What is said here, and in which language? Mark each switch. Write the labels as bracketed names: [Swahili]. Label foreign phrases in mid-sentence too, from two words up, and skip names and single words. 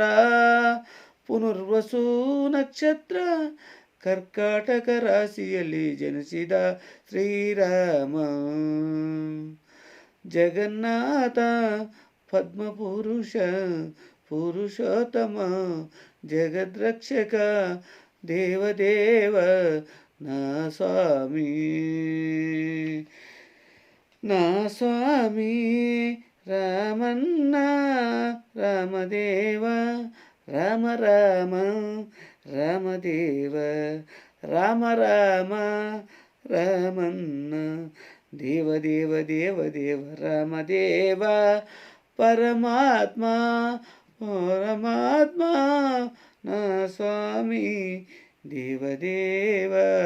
[Kannada] ಪುನರ್ವಸು ನಕ್ಷತ್ರ ಕರ್ಕಾಟಕ ರಾಶಿಯಲ್ಲಿ ಜನಿಸಿದ ಶ್ರೀರಾಮ. ಜಗನ್ನಾಥ ಪದ್ಮಪುರುಷ ಪುರುಷೋತ್ತಮ ಜಗದ್ರಕ್ಷಕ ದೇವದೇವ ನಾ ಸ್ವಾಮಿ. [Telugu] నా స్వామి రామన్న రామదేవ రామ రామ రామదేవ రామ రామ రామన్న దేవదేవ దేవదేవ రామదేవ పరమాత్మ పరమాత్మ నా స్వామి దేవదేవ